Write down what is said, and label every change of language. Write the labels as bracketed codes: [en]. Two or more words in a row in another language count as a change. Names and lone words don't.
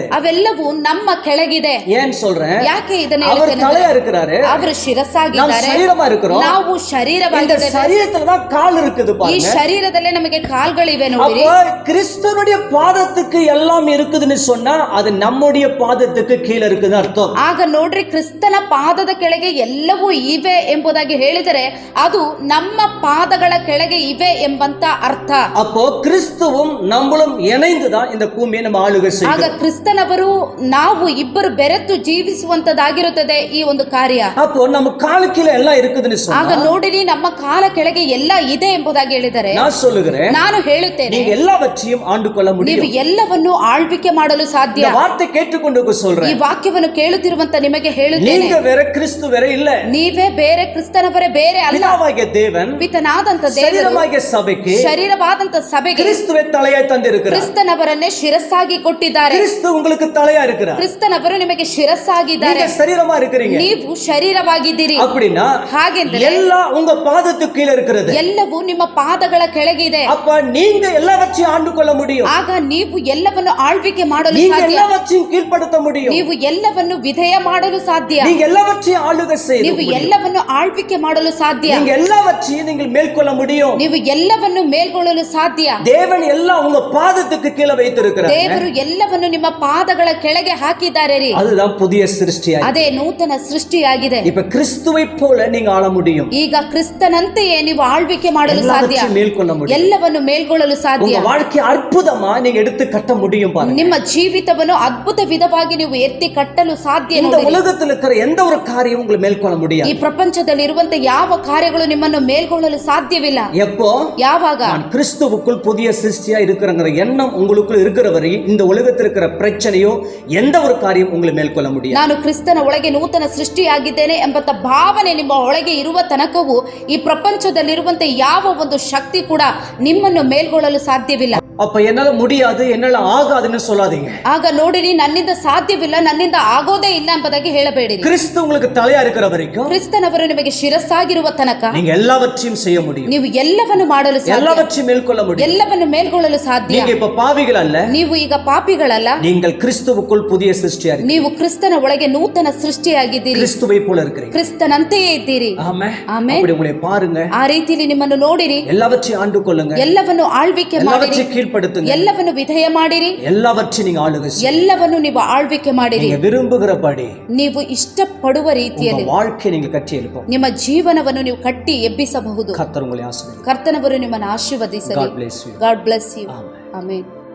[kn] ಅವೆಲ್ಲವೂ ನಮ್ಮ ಕೆಳಗಿದೆ. [ta] ஏன் சொல்றேன்? [kn] ಯಾಕೆ ಇದನ್ನ [ta] அவர் [kn] ಹೇಳ್ತೇನೆ? [ta] தலையா இருக்கிறாரு, [kn] ಅವರು [ta] நாம் [kn] ಶಿರಸ್ಸಾಗಿದ್ದಾರೆ, [ta] சரீரமா இருக்கிறோம். [kn] ನಾವು [ta] இந்த [kn] ಶರೀರವಾಗಿದ್ದೇವೆ. [ta] சரீரத்துல தான் கால் இருக்குது [kn] ಈ [ta] பாருங்க. [kn] ಶರೀರದಲ್ಲೇ ನಮಗೆ ಕಾಲ್ಗಳಿವೆ. ನೋಡಿರಿ, [ta] அப்ப கிறிஸ்துவனுடைய பாதத்துக்கு எல்லாம் இருக்குதுன்னு சொன்னா அது நம்முடைய பாதத்துக்கு கீழ இருக்குதுன்னு அர்த்தம். [kn] ಆಗ ನೋಡ್ರಿ, ಕ್ರಿಸ್ತನ ಪಾದದ ಕೆಳಗೆ ಎಲ್ಲವೂ ಇವೆ ಎಂಬುದಾಗಿ ಹೇಳಿದರೆ ಅದು ನಮ್ಮ ಪಾದಗಳ ಕೆಳಗೆ ಇವೆ ಎಂಬಂತ ಅರ್ಥ. [ta] அப்போ கிறிஸ்துவும் நம்மளும் இணைந்துதான் இந்த பூமியை நம்ம ஆளுகை [kn] ಆಗ [ta] செய்கிறோம். [kn] ಕ್ರಿಸ್ತನವರು ನಾವು ಇಬ್ಬರು ಬೆರೆತು ಜೀವಿಸುವಂತದಾಗಿರುತ್ತದೆ ಈ ಒಂದು ಕಾರ್ಯ. [ta] அப்போ நம்ம காலு கீழ எல்லாம் இருக்குதுன்னு [kn] ಆಗ [ta] சொன்னா [kn] ನೋಡಿರಿ, ನಮ್ಮ ಕಾಲ ಕೆಳಗೆ ಎಲ್ಲ ಇದೆ ಎಂಬುದಾಗಿ ಹೇಳಿದರೆ [ta] நான் சொல்லுகிறேன், [kn] ನಾನು ಹೇಳುತ್ತೇನೆ, [ta] நீங்க எல்லாவற்றையும் ஆண்டு கொள்ள [kn] ನೀವು [ta] முடியும். [kn] ಎಲ್ಲವನ್ನು ಆಳ್ವಿಕೆ ಮಾಡಲು ಸಾಧ್ಯ. [ta] இந்த வார்த்தை கேட்டுக்கொண்டு [kn] ಈ [ta] சொல்றேன், [kn] ವಾಕ್ಯವನ್ನು ಕೇಳುತ್ತಿರುವಂತ ನಿಮಗೆ ಹೇಳುತ್ತೇನೆ, [ta] நீங்க வேற கிறிஸ்து வேற இல்ல. [kn] ನೀವೇ ಬೇರೆ, ಕ್ರಿಸ್ತನವರೇ ಬೇರೆ ಅಲ್ಲ. [ta] பிதாவாகிய தேவன் [kn] ಪಿತನಾದಂತ ದೇವರು [ta] சரீரமாகிய சபைக்கு [kn] ಶರೀರವಾದಂತ ಸಭೆಗೆ [ta] கிறிஸ்துவை தலையாய் தந்திருக்கிறார். [kn] ಕ್ರಿಸ್ತನವರನ್ನೇ ಶಿರಸ್ಸಾಗಿ ಕೊಟ್ಟಿದ್ದಾರೆ. [ta] கிறிஸ்து உங்களுக்கு தலையா இருக்கிறார். [kn] ಕ್ರಿಸ್ತನವರು ನಿಮಗೆ ಶಿರಸ್ಸಾಗಿದ್ದಾರೆ. [ta] நீங்க சரீரமா இருக்கிறீங்க. [kn] ನೀವು ಶರೀರವಾಗಿದ್ದೀರಿ. [ta] அப்படின்னா [kn] ಹಾಗೆಂದರೆ [ta] எல்லாம் உங்க பாதத்துக்கு கீழ இருக்கிறது. [kn] ಎಲ್ಲವೂ ನಿಮ್ಮ ಪಾದಗಳ ಕೆಳಗಿದೆ. [ta] அப்ப நீங்க எல்லாவற்றையும் ஆண்டு கொள்ள முடியும். [kn] ಆಗ ನೀವು ಎಲ್ಲವನ್ನು ಆಳ್ವಿಕೆ ಮಾಡಲು [ta] நீங்க [kn] ಸಾಧ್ಯ. [ta] எல்லாவற்றையும் கீழ்ப்படுத்த முடியும். [kn] ನೀವು ಎಲ್ಲವನ್ನು ವಿಧೇಯ ಮಾಡಲು ಸಾಧ್ಯ. [ta] நீங்க எல்லாவற்றையும் ஆளுகை செய்ய [kn] ನೀವು [ta] முடியும். [kn] ಎಲ್ಲವನ್ನು ಆಳ್ವಿಕೆ ಮಾಡಲು ಸಾಧ್ಯ. [ta] நீங்க எல்லாவற்றையும் நீங்கள் மேற்கொள்ள முடியும். [kn] ನೀವು ಎಲ್ಲವನ್ನು ಮೇಲ್ಗೊಳ್ಳಲು ಸಾಧ್ಯ. [ta] தேவன் எல்லாம் உங்க பாதத்துக்கு கீழ வைத்திருக்கிறார். [kn] ದೇವರು ಎಲ್ಲವನ್ನು ನಿಮ್ಮ ಪಾದಗಳ ಕೆಳಗೆ ಹಾಕಿದ್ದಾರೆ ರೀ. [ta] அதுதான் புதிய சிருஷ்டியா. [kn] ಅದೇ ನೂತನ ಸೃಷ್ಟಿಯಾಗಿದೆ. [ta] இப்ப கிறிஸ்துவை போல நீங்க ஆள முடியும். [kn] ಈಗ ಕ್ರಿಸ್ತನಂತೆಯೇ ನೀವು ಆಳ್ವಿಕೆ ಮಾಡಲು ಸಾಧ್ಯ. [ta] எல்லாவற்றையும் மேற்கொள்ள முடியும். [kn] ಎಲ್ಲವನ್ನು ಮೇಲ್ಗೊಳ್ಳಲು ಸಾಧ್ಯ. [ta] உங்க வாழ்க்கை அற்புதமா நீங்க எடுத்து கட்ட முடியும் பாருங்க. [kn] ನಿಮ್ಮ ಜೀವಿತವನ್ನು ಅದ್ಭುತ ವಿಧವಾಗಿ ನೀವು ಎತ್ತಿ ಕಟ್ಟಲು ಸಾಧ್ಯ. [ta] இந்த [kn] ನೋಡಿರಿ, [ta] உலகத்தில் இருக்கிற எந்த ஒரு காரியம் உங்களை மேற்கொள்ள [kn] ಈ [ta] முடியாது. [kn] ಪ್ರಪಂಚದಲ್ಲಿ ಇರುವಂತ ಯಾವ ಕಾರ್ಯಗಳು ನಿಮ್ಮನ್ನು ಮೇಲ್ಗೊಳ್ಳಲು ಸಾಧ್ಯವಿಲ್ಲ. [ta] எப்போ [kn] ಯಾವಾಗ [ta] நான் கிறிஸ்துவுக்குள் புதிய சிருஷ்டியா இருக்கிறங்கிற எண்ணம் உங்களுக்குள் இருக்கிற வரை இந்த உலகத்தில் இருக்கிற பிரச்சனையோ எந்த ஒரு காரியம் உங்களை மேற்கொள்ள முடியாது. [kn] ನಾನು ಕ್ರಿಸ್ತನ ಒಳಗೆ ನೂತನ ಸೃಷ್ಟಿಯಾಗಿದ್ದೇನೆ ಎಂಬಂತ ಭಾವನೆ ನಿಮ್ಮ ಒಳಗೆ ಇರುವ ತನಕವೂ ಈ ಪ್ರಪಂಚದಲ್ಲಿರುವಂತೆ ಯಾವ ಒಂದು ಶಕ್ತಿ ಕೂಡ ನಿಮ್ಮನ್ನು ಮೇಲ್ಗೊಳ್ಳಲು ಸಾಧ್ಯವಿಲ್ಲ. [ta] அப்ப என்னால முடியாது, என்னால ஆகாதுன்னு சொல்லாதீங்க. [kn] ಆಗ ನೋಡಿರಿ, ನನ್ನಿಂದ ಸಾಧ್ಯವಿಲ್ಲ, ನನ್ನಿಂದ ಆಗೋದೇ ಇಲ್ಲ ಎಂಬುದಾಗಿ ಹೇಳಬೇಡಿರಿ. [ta] கிறிஸ்து உங்களுக்கு தலையா இருக்கிற வரைக்கும், [kn] ಕ್ರಿಸ್ತನವರು ನಿಮಗೆ ಶಿರಸ್ಸಾಗಿರುವ ತನಕ [ta] நீங்க எல்லாவற்றையும் செய்ய முடியும். [kn] ನೀವು ಎಲ್ಲವನ್ನು ಮಾಡಲು ಸಾಧ್ಯ, [ta] எல்லாவற்றையும் மேற்கொள்ள முடியும். [kn] ಎಲ್ಲವನ್ನು ಮೇಲ್ಗೊಳ್ಳಲು ಸಾಧ್ಯ. [ta] நீங்க இப்ப பாவிகள் அல்ல, [kn] ನೀವು ಈಗ ಪಾಪಿಗಳಲ್ಲ, [ta] நீங்கள் கிறிஸ்துவுக்குள் புதிய சிருஷ்டியா இருக்கீங்க. [kn] ನೀವು ಕ್ರಿಸ್ತನ ಒಳಗೆ ನೂತನ ಸೃಷ್ಟಿಯಾಗಿದ್ದೀರಿ, [ta] கிறிஸ்துவை போல இருக்கிறீங்க. [kn] ಕ್ರಿಸ್ತನಂತೆಯೇ ಇದ್ದೀರಿ. [ta] ஆமென். [kn] ಆಮೆನ್. [ta] அப்படி உங்களை பாருங்க, [kn] ಆ ರೀತಿಯಲ್ಲಿ ನಿಮ್ಮನ್ನು ನೋಡಿರಿ, [ta] எல்லாவற்றையும் ஆண்டு கொள்ளுங்க, [kn] ಎಲ್ಲವನ್ನು ಆಳ್ವಿಕೆ ಮಾಡಿರಿ, [ta] எல்லாவற்றையும் கீழ்ப்படுத்துங்க, [kn] ಎಲ್ಲವನ್ನು ವಿಧೇಯ ಮಾಡಿರಿ, [ta] எல்லாவற்றையும் நீங்க ஆளுகை செய்யுங்க. [kn] ಎಲ್ಲವನ್ನು ನೀವು ಆಳ್ವಿಕೆ ಮಾಡಿರಿ. [ta] நீங்க விரும்புகிறபடி [kn] ನೀವು ಇಷ್ಟಪಡುವ ರೀತಿಯಲ್ಲಿ [ta] உங்க வாழ்க்கையை நீங்க கட்டி எழுப்போம். [kn] ನಿಮ್ಮ ಜೀವನವನ್ನು ನೀವು ಕಟ್ಟಿ ಎಬ್ಬಿಸಬಹುದು. [ta] கர்த்தர் உங்களை ஆசீர்வதிப்பார். [kn] ಕರ್ತನವರು ನಿಮ್ಮನ್ನು ಆಶೀರ್ವದಿಸಲಿ. [en] God bless you. God bless you. Amen. [kn] ಆಮೆನ್.